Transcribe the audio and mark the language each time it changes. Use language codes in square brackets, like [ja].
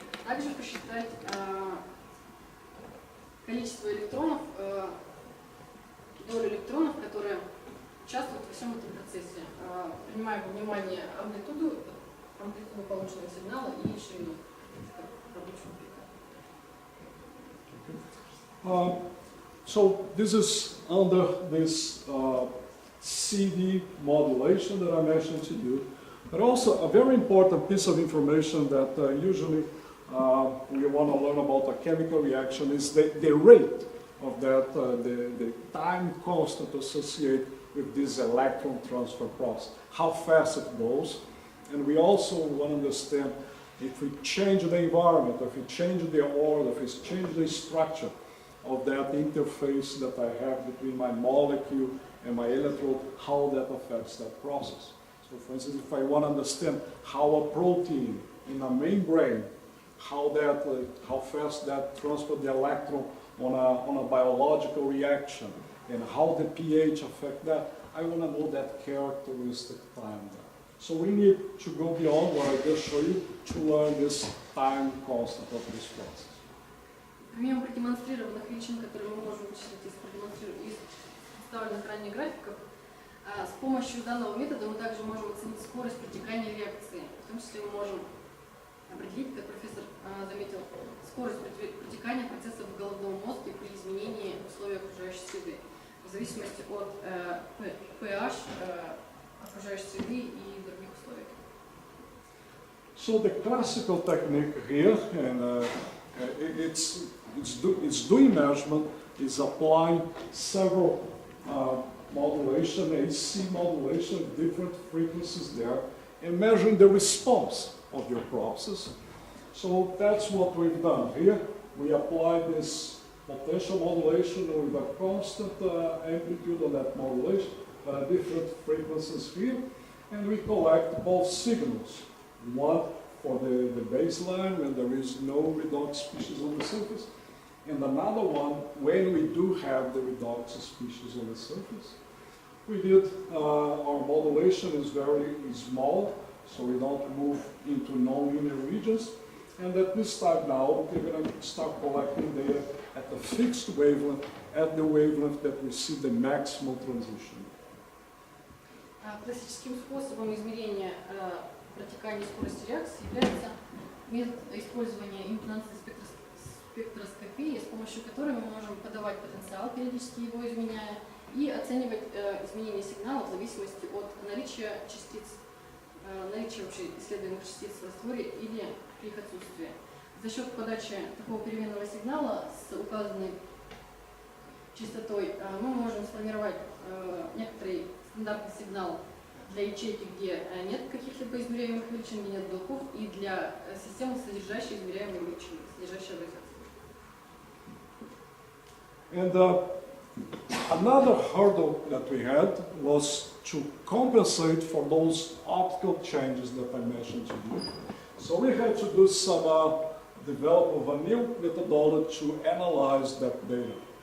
[ru] Также посчитать количество электронов, долю электронов, которые участвуют во всем этом процессе, принимая во внимание амплитуду полученного сигнала и ширину рабочего пика. [en] So this is under this CD modulation that I mentioned to you, but also a very important piece of information that usually we want to learn about a chemical reaction is the rate of that, the time constant associated with this electron transfer process, how fast it goes. And we also want to understand if we change the environment, if we change the order, if we change the structure of that interface that I have between my molecule and my electrode, how that affects that process. So for instance, if I want to understand how a protein in a membrane, how fast that transfers the electron on a biological reaction, and how the pH affects that, I want to know that characteristic time there. So we need to go beyond what I just showed you to learn this time constant of this process. [ru] Помимо продемонстрированных величин, которые мы можем вычислить из представленных ранее графиков, с помощью данного метода мы также можем оценить скорость протекания реакции. В том числе мы можем определить, как профессор заметил, скорость протекания процессов в головном мозге при изменении условий окружающей среды, в зависимости от pH окружающей среды и других условий. [en] So the classical technique here, and it's doing measurement, is applying several modulation, AC modulation, different frequencies there, and measuring the response of your process. So that's what we've done here. We apply this potential modulation with a constant amplitude of that modulation, different frequencies here, and we collect both signals. One for the baseline when there is no redox species on the surface, and another one when we do have the redox species on the surface. We did, our modulation is very small, so we don't move into nonlinear regions, and at this time now we're going to start collecting data at the fixed wavelength, at the wavelength that we see the maximal transition. [ru] Классическим способом измерения протекания скорости реакции является метод использования импедансной спектроскопии, с помощью которой мы можем подавать потенциал, периодически его изменяя, и оценивать изменения сигнала в зависимости от наличия частиц, наличия вообще исследуемых частиц в растворе или при их отсутствии. За счет подачи такого переменного сигнала с указанной частотой мы можем сформировать некоторый стандартный сигнал для ячейки, где нет каких-либо измеряемых величин, где нет белков, и для системы, содержащей измеряемые величины, содержащей радиацию. [en] And Another hurdle that we had was to compensate for those optical changes that I mentioned to you. So we had to do some develop of a new methodology to analyze that data.